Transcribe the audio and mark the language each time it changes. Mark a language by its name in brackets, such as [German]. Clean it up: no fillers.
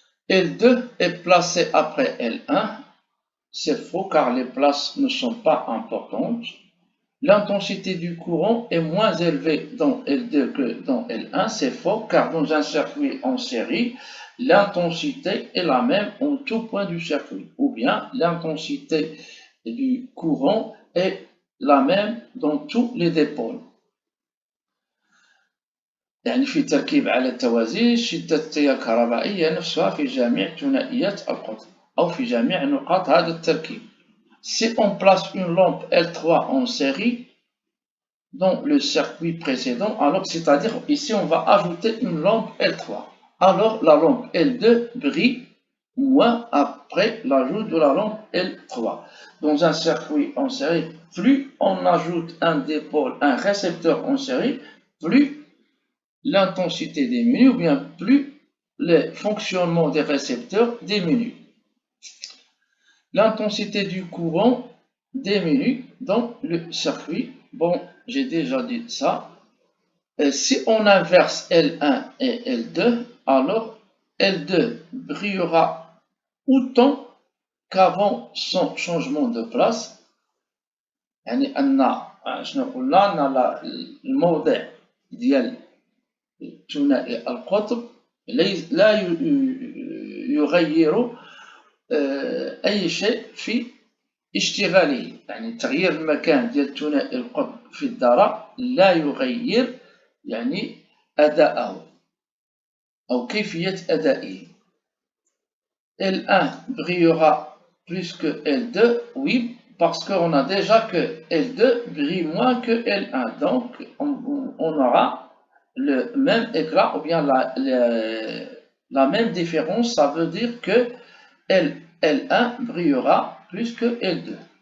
[French] L2 est placé après L1. C'est faux car les places ne sont pas importantes. L'intensité du courant est moins élevée dans L2 que dans L1. C'est faux car dans un circuit en série, l'intensité est la même en tout point du circuit. Ou bien l'intensité du courant est la même dans tous les dipôles. [Arabic] يعني في تركيب على التوازي شدة التيار الكهربائي نفسها في جميع ثنائيات القطب أو في جميع نقاط هذا التركيب. [French] Si on place une lampe L3 en série dans le circuit précédent, alors c'est-à-dire ici on va ajouter une lampe L3. Alors la lampe L2 brille moins après l'ajout de la lampe L3. Dans un circuit en série, plus on ajoute un dipôle, un récepteur en série, plus l'intensité diminue ou bien plus le fonctionnement des récepteurs diminue. L'intensité du courant diminue dans le circuit. Bon, j'ai déjà dit ça. Et si on inverse L1 et L2, alors L2 brillera autant qu'avant son changement de place. [Arabic] يعني أن شنو قلنا أن الموضع ديال ثنائي القطب لا يغير أي شيء في اشتغاله. يعني تغيير المكان ديال ثنائي القطب في الذرة لا يغير يعني أداءه أو كيفية أدائه. [French] L1 brillera plus que L2, oui, parce qu'on a déjà que L2 brille moins que L1, donc on aura le même éclat ou bien la même différence. Ça veut dire que L1 brillera plus que L2.